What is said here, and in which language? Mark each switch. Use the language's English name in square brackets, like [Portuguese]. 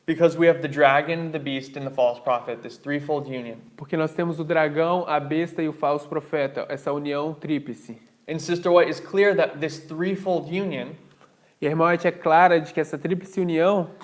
[English] because we have the dragon, the beast, and the false prophet, this threefold union. [Portuguese] Porque nós temos o dragão, a besta e o falso profeta, essa união tríplice. [English] And Sister White is clear that this threefold union [Portuguese] E a irmã White é clara de que essa tríplice união